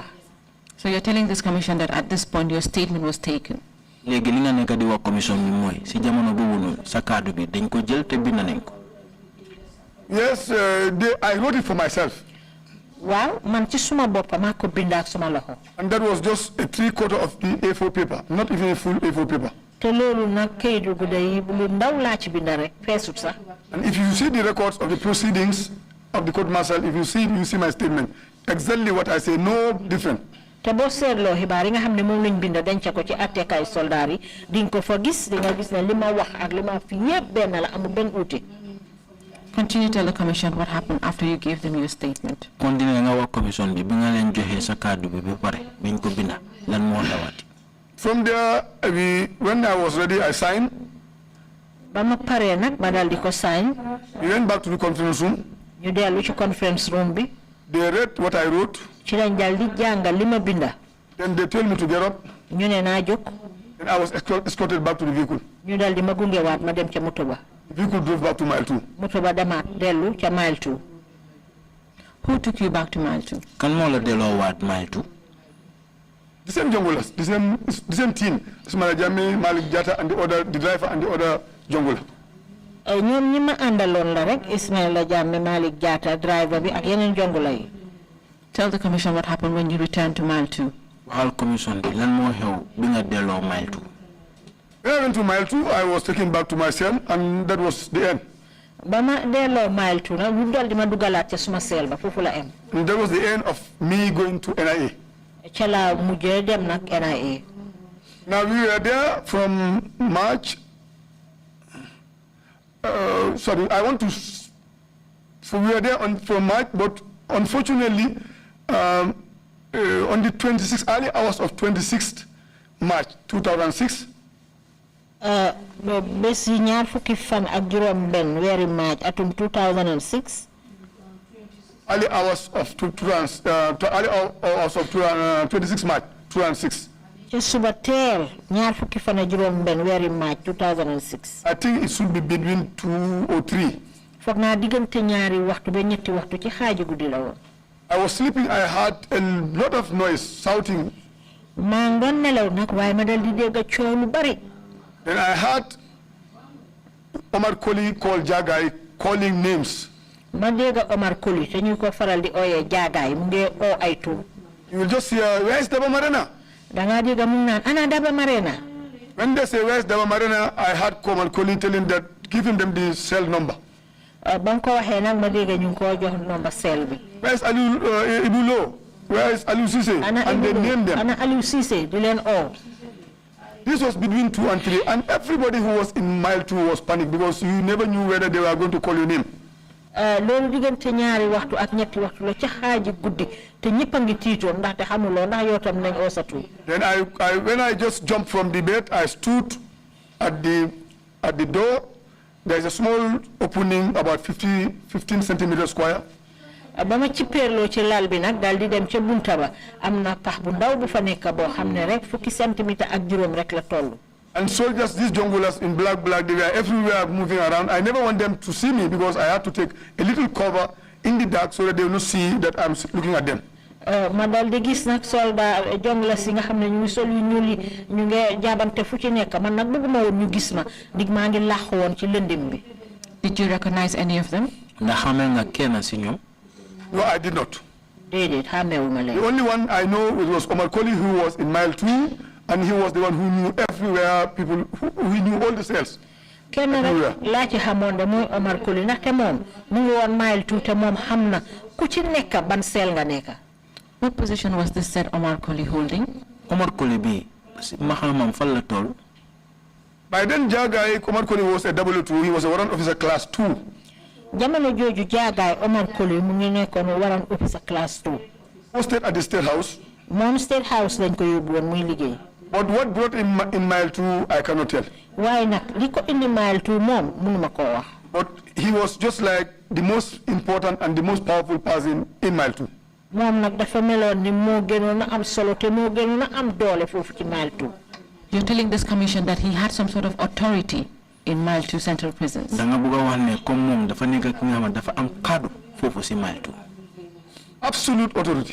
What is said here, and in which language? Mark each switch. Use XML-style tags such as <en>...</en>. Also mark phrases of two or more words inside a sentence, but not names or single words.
<en>So you're telling this commission that at this point your statement was taken?</en> <wo>Léegi li nga nekk di wax commission bi mooy si jamono boobu noonu sa kaddu bi dañ ko jël te bind nañ ko.</wo> <en>Yes, I wrote it for myself.</en> <wo>Waaw man ci suma bopp maa ko bind ak suma loxo.</wo> <en>And that was just a 3/4 of the A4 paper, not even a full A4 paper.</en> <wo>Te loolu nag kayit gu day lu ndaw laa ci bind rek feesut sax.</wo> <en>And if you see the records of the proceedings of the court martial, if you see my statement, exactly what I say, no different.</en> <wo>Te boo seetloo xibaar yi nga xam ne moom lañ bind denc ko ci attekaay soldaar yi di nga ko fa gis di nga gis ne li ma wax ak li ma fi yëpp benn la amul benn uute.</wo> <en>Continue to tell the commission what happened after you gave them your statement.</en> <wo>Continue nga wax commission bi nga leen joxe sa kaddu bi ba pare biñ ko binda lan moo xewati.</wo> <en>From there, when I was ready, I signed.</en> <wo>Ba ma paree nag ma dal di ko sign.</wo> <en>We went back to the conference room.</en> <wo>ñu dellu ci</wo> <en>conference room</en> <wo>bi.</wo> <en>They read what I wrote.</en> <wo>ci lañ dal di jàngal li ma binda.</wo> <en>Then they told me to get up.</en> <wo>ñu ne naa jóg.</wo> <en>Then I was escorted back to the vehicle.</en> <wo>ñu dal di ma gungewaat ma dem ca moto ba.</wo> <en>The vehicle drove back to mile 2.</en> <wo>moto ba demaat dellu ca mile 2.</wo> <en>Who took you back to mile 2?</en> <wo>Kan moo la delloowaat mile 2?</wo> <en>The same junglers, the same team. Ismaila Jammeh, Malik Jatta, and the driver and the other jungler.</en> <wo>ñoom ñi ma àndaloon la rek Ismaila Jammeh, Malik Jatta, driver bi ak yeneen jungler yi.</wo> <en>Tell the commission what happened when you returned to mile 2.</en> <wo>Waxal commission bi lan moo xew bi nga delloo mile 2.</wo> <en>When I went to mile 2, I was taken back to my cell, and that was the end.</en> <wo>ba ma delloo mile 2 nag ñu dal di ma dugalaat ca suma seel ba foofu la em.</wo> <en>And that was the end of me going to NIA.</en> <wo>ca la mujjee dem nag NIA.</wo> <en>Now we were there from March. So we were there from March, but unfortunately, on the 26th, early hours of 26th March 2006.</en> <wo>bés yi ñaar fukki fan ak juróom benn weeri March atum 2006.</wo> <en>Early hours of 26 March 2006.</en> <wo>ci suba teel ñaar fukki fan ak juróom benn weeri March 2006.</wo> <en>I think it should be between 2 or 3.</en> <wo>foog naa diggante ñaari waxtu ba ñetti waxtu ci xaaji guddi la woon.</wo> <en>I was sleeping, I heard a lot of noise, shouting.</en> <wo>maa ngi doon nelaw nag waaye ma dal di dégg coow lu bari.</wo> <en>Then I heard Omar Koli call Jagai, calling names.</en> <wo>ma dégg Omar Koli te ñu ko faral di ooyee Jagai mu ngi oo ay tur.</wo> <en>You will just hear, where is Daba Marena?</en> <wo>da ngaa dégg mu naan ana Daba Marena.</wo> <en>When they say, where is Daba Marena, I heard Omar Koli telling that, giving them the cell number.</en> <wo>ba nga ko waxee nag ma dégg ñu ngi koo jox</wo> <en>number cell</en> <wo>bi.</wo> <en>Where is Aliou Ibulo? Where is Aliou Cissé? And they named them.</en> <wo>ana Aliou Cissé di leen oo.</wo> <en>This was between 2 and 3, and everybody who was in mile 2 was panicked because you never knew whether they were going to call your name.</en> <wo>loolu diggante ñaari waxtu ak ñetti waxtu la ca xaaji guddi te ñëpp a ngi tiitoon ndaxte xamuloo ndax yow tam nañ oo sa tur.</wo> <en>Then when I just jumped from the bed, I stood at the door. There is a small opening about 15 centimeters square.</en> <wo>ba ma ci perloo ci lal bi nag daal di dem ca bunta ba am na pax bu ndaw bu fa nekk boo xam ne rek fukki centimètre ak juróom rek la toll.</wo> <en>And soldiers, these junglers in black, they were everywhere moving around. I never want them to see me because I had to take a little cover in the dark so that they will not see that I'm looking at them.</en> <wo>ma dal di gis nag soldat jonglers yi nga xam ne ñu ngi sol yu ñuul yi ñu ngi jaabante fu ci nekk man nag bëgguma woon ñu gis ma dig maa ngi làq woon ci lëndëm bi.</wo> <en>Did you recognize any of them?</en> <wo>ndax xamee nga kenn si ñoom.</wo> <en>No, I did not.</en> <wo>déedéet xàmmeewuma leen.</wo> <en>The only one I know it was Omar Koli, who was in mile 2, and he was the one who knew everywhere, people who knew all the cells.</en> <wo>kenn rek laa ci xamoon de mooy Omar Koli ndaxte moom mu ngi woon mile 2 te moom xam na ku ci nekk ban seel nga nekk.</wo> <en>What position was this said Omar Koli holding?</en> <wo>Omar Koli bi maxamam fan la toll.</wo> <en>By then, Jagai, Omar Koli was a W2, he was a warrant officer class 2.</en> <wo>jamono jooju Jagai Omar Koli mu ngi nekkoon</wo> <en>warrant officer class 2. Posted at the State House.</en> <wo>moom State House lañ ko yóbbu woon muy liggéey.</wo> <en>But what brought him in mile 2, I cannot tell.</en> <wo>waaye nag li ko indi mile 2 moom mënuma koo wax.</wo> <en>But he was just like the most important and the most powerful person in mile 2.</en> <wo>moom nag dafa meloon ni moo gënoon a am solo te moo gënoon a am doole foofu ci mile 2.</wo> <en>You're telling this commission that he had some sort of authority in mile 2 central prisons.</en> <wo>da nga bëgg a wax ne comme moom dafa nekk ki nga xam ne dafa am kaddu foofu si mile 2.</wo> <en>Absolute authority.</en>